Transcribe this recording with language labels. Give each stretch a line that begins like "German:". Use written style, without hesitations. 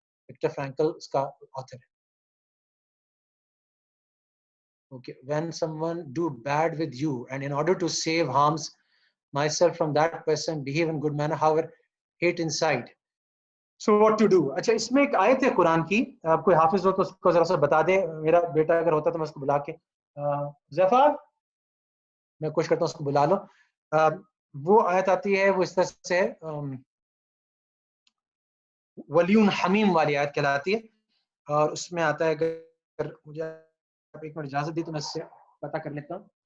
Urdu: Viktor Frankl اس کا author ہے.
English: Okay, when someone do bad with you and in order to save harms myself from that person behave in good manner however hate inside, so what to do.
Urdu: اچھا, اس میں ایک آیت ہے قرآن کی, آپ کوئی حافظ ہو تو اس کو ذرا سا بتا دیں. میرا بیٹا اگر ہوتا تو میں اس کو بلا کے ظفر میں کوشش کرتا ہوں اس کو بلا لو. وہ آیت آتی ہے, وہ اس طرح سے ولیون حمیم والی آیت کہلاتی ہے, اور اس میں آتا ہے اگر مجھے ایک منٹ اجازت دی تو میں اس سے پتہ کر لیتا ہوں.